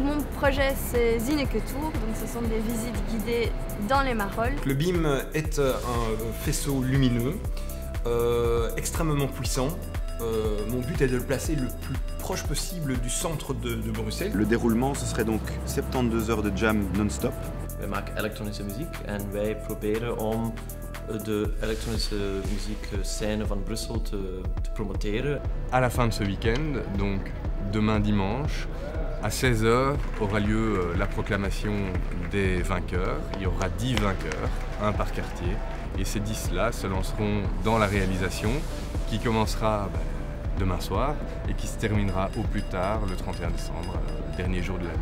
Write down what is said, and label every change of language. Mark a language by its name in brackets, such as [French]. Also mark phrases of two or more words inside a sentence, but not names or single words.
[French] Mon projet, c'est Zineketour, donc ce sont des visites guidées dans les Marolles. Le BIM est un faisceau lumineux, extrêmement puissant. Mon but est de le placer le plus proche possible du centre de Bruxelles. Le déroulement, ce serait donc 72 heures de jam non-stop. [Dutch] Wij maken elektronische muziek en wij proberen om de elektronische muziekscène van Brussel te promoteren. [French] À la fin de ce week-end, donc demain dimanche, À 16h aura lieu la proclamation des vainqueurs. Il y aura 10 vainqueurs, un par quartier. Et ces 10-là se lanceront dans la réalisation qui commencera demain soir et qui se terminera au plus tard le 31 décembre, le dernier jour de l'année.